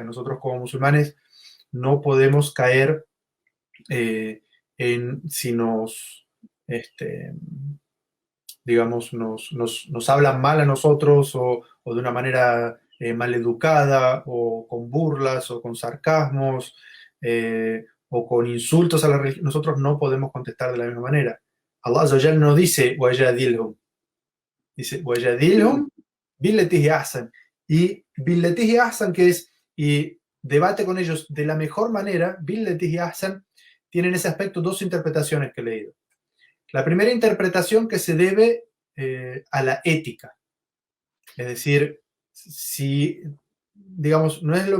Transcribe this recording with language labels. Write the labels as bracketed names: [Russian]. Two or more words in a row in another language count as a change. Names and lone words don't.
[Spanish] Nosotros como musulmanes no podemos caer si digamos, nos hablan mal a nosotros o de una manera maleducada o con burlas o con sarcasmos o con insultos a la religión. Nosotros no podemos contestar de la misma manera. [Arabic] الله عز وجل [Spanish] no dice wajadilhum, dice [Arabic] وجادلهم بالتي أحسن, [Spanish] y [Arabic] بالتي أحسن, [Spanish] que es y debate con ellos de la mejor manera. [Arabic] بالتي أحسن [Spanish] tiene en ese aspecto dos interpretaciones que he leído. La primera interpretación, que se debe a la ética, es decir, si, digamos, no es lo